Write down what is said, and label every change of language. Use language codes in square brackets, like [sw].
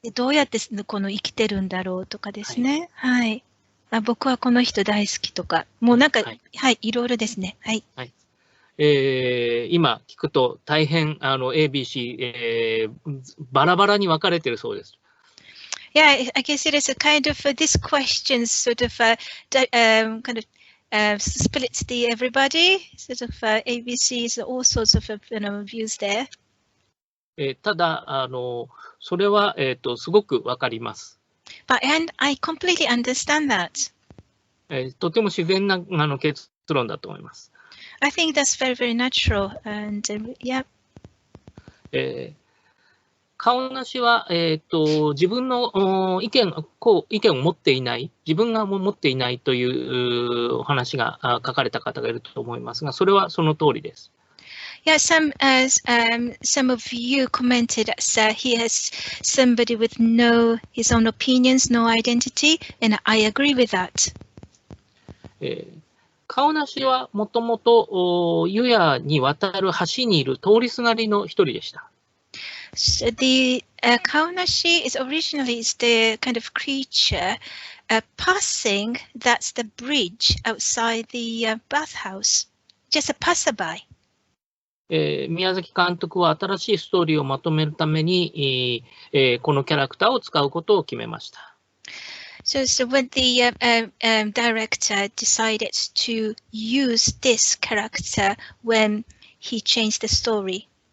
[ja] どうやって生きてるんだろうとかですね。はい。僕はこの人大好きとか、もうなんか、はい、いろいろですね。はい。はい。今聞くと大変ABC、バラバラに分かれてるそうです。 [en] Yeah, I guess it is a kind of this question sort of kind of splits everybody. Sort of ABCs, all sorts of views there. [ja] ただそれはすごく分かります。 [en] And I completely understand that. [ja] とても自然な結論だと思います。 [en] I think that's very, very natural. And yeah. [ja] 顔なしは、自分の意見を持っていない、自分が持っていないというお話が書かれた方がいると思いますが、それはその通りです。 [en] Yeah, some of you commented that he has somebody with his own opinions, no identity, and I agree with that. [ja] 顔なしはもともと湯屋に渡る橋にいる通りすがりの一人でした。 [en] So the Kaonashi is originally the kind of creature passing, that's the bridge outside the bathhouse, just a passerby. [ja] 宮崎監督は新しいストーリーをまとめるために、このキャラクターを使うことを決めました。 [en] So when the director decided to use this character when he changed the story.